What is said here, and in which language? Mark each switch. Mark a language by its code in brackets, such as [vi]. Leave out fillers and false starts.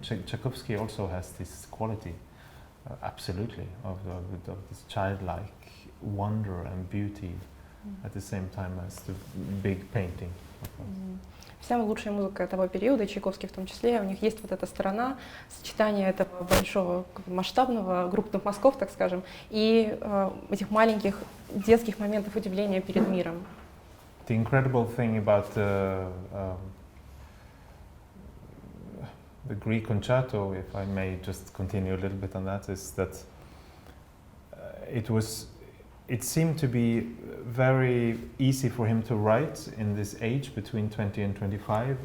[en] Tchaikovsky also has this quality, absolutely, of this childlike wonder and beauty at the same time as the big painting. [ru] Вся лучшая музыка того периода, Чайковский в том числе, у них есть вот эта сторона сочетания этого большого масштабного, группных мазков, так скажем, и этих маленьких детских моментов удивления перед миром. [en] The incredible thing about the Greek concerto, if I may just continue a little bit on that, is that it seemed to be very easy for him to write in this age between 20 and 25.